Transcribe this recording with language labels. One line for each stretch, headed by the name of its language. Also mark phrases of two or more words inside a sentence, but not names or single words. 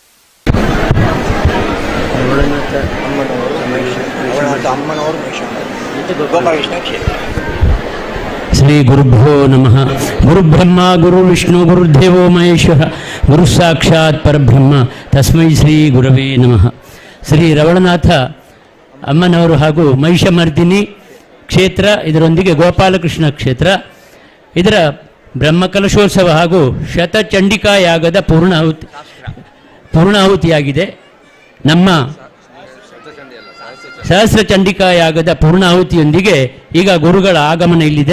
Kannada: ಅಮ್ಮನವರು ಗೋಪಾಲಕೃಷ್ಣ ಕ್ಷೇತ್ರ.
Sanskrit: ಶ್ರೀ ಗುರುಭ್ಯೋ ನಮಃ. ಗುರುಬ್ರಹ್ಮ ಗುರುವಿಷ್ಣು ಗುರುದೇವೋ ಮಹೇಶ್ವರ ಗುರು ಸಾಕ್ಷಾತ್ ಪರಬ್ರಹ್ಮ ತಸ್ಮೈ ಶ್ರೀ ಗುರವೇ ನಮಃ.
Kannada: ಶ್ರೀ ರವಳನಾಥ ಅಮ್ಮನವರು ಹಾಗೂ ಮಹಿಷಮರ್ದಿನಿ ಕ್ಷೇತ್ರ, ಇದರೊಂದಿಗೆ ಗೋಪಾಲಕೃಷ್ಣ ಕ್ಷೇತ್ರ, ಇದರ ಬ್ರಹ್ಮಕಲಶೋತ್ಸವ ಹಾಗೂ ಶತಚಂಡಿಕಾ ಯಾಗದ ಪೂರ್ಣಾಹುತಿಯಾಗಿದೆ. ನಮ್ಮ ಸಹಸ್ರ ಚಂಡಿಕಾ ಯಾಗದ ಪೂರ್ಣಾಹುತಿಯೊಂದಿಗೆ ಈಗ ಗುರುಗಳ ಆಗಮನ ಇಲ್ಲಿದೆ.